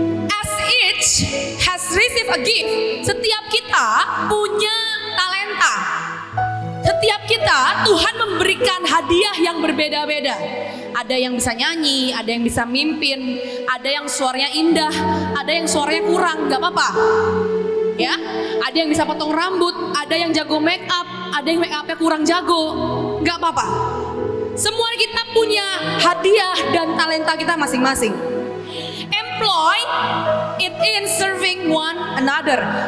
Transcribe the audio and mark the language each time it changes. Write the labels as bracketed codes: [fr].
[en] As each has received a gift, [id] setiap kita punya talenta. Setiap kita Tuhan memberikan hadiah yang berbeda-beda. Ada yang bisa nyanyi, ada yang bisa mimpin, ada yang suaranya indah, ada yang suaranya kurang, gak apa-apa. Ya, ada yang bisa potong rambut, ada yang jago make up, ada yang make upnya kurang jago, gak apa-apa. Semua kita punya hadiah dan talenta kita masing-masing. [en] Employ it in serving one another.